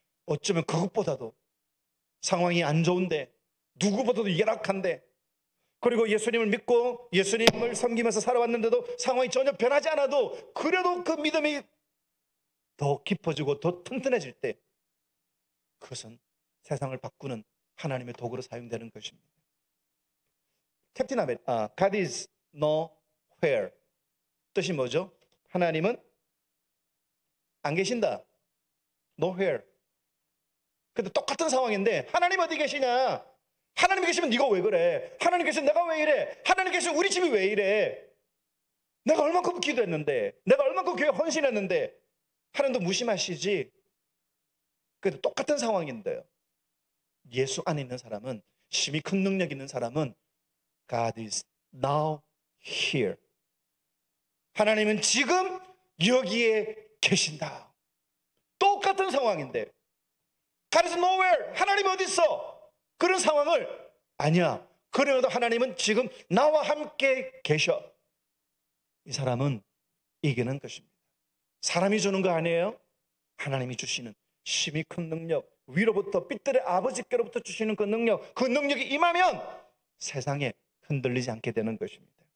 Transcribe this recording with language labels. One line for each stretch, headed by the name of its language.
Korean: 어쩌면 그것보다도 상황이 안 좋은데, 누구보다도 열악한데, 그리고 예수님을 믿고 예수님을 섬기면서 살아왔는데도 상황이 전혀 변하지 않아도 그래도 그 믿음이 더 깊어지고 더 튼튼해질 때 그것은 세상을 바꾸는 하나님의 도구로 사용되는 것입니다.
English: 캡틴 아메리카, God is nowhere.
Korean: 뜻이 뭐죠? 하나님은 안 계신다. Nowhere. 근데 똑같은 상황인데 하나님 어디 계시냐? 하나님 계시면 네가 왜 그래? 하나님 계시면 내가 왜 이래? 하나님 계시면 우리 집이 왜 이래? 내가 얼만큼 기도했는데, 내가 얼만큼 교회 헌신했는데 하나님도 무심하시지? 그래도 똑같은 상황인데요, 예수 안에 있는 사람은, 심히 큰 능력 있는 사람은
English: God is now here.
Korean: 하나님은 지금 여기에 계신다. 똑같은 상황인데
English: God is nowhere.
Korean: 하나님 어디 있어? 그런 상황을 아니야. 그래도 하나님은 지금 나와 함께 계셔. 이 사람은 이기는 것입니다. 사람이 주는 거 아니에요? 하나님이 주시는 심히 큰 능력, 위로부터 빛들의 아버지께로부터 주시는 그 능력, 그 능력이 임하면 세상에 흔들리지 않게 되는 것입니다.